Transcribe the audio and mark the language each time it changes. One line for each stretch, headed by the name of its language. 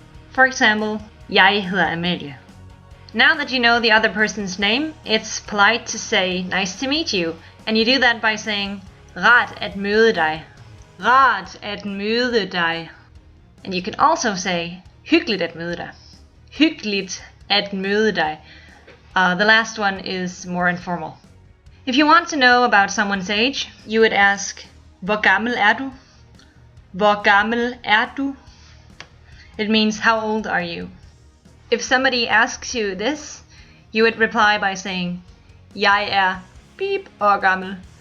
English: For example,
Danish: Jeg hedder Amalie.
English: Now that you know the other person's name, it's polite to say nice to meet you, and you do that by saying
Danish: rart at møde dig. Rart at møde dig.
English: And you can also say
Danish: hyggeligt at møde dig. Hyggeligt at møde dig.
English: The last one is more informal. If you want to know about someone's age, you would ask
Danish: Hvor gammel er du? Hvor gammel er du?
English: It means how old are you? If somebody asks you this, you would reply by saying,
Danish: Jeg er beep år gammel.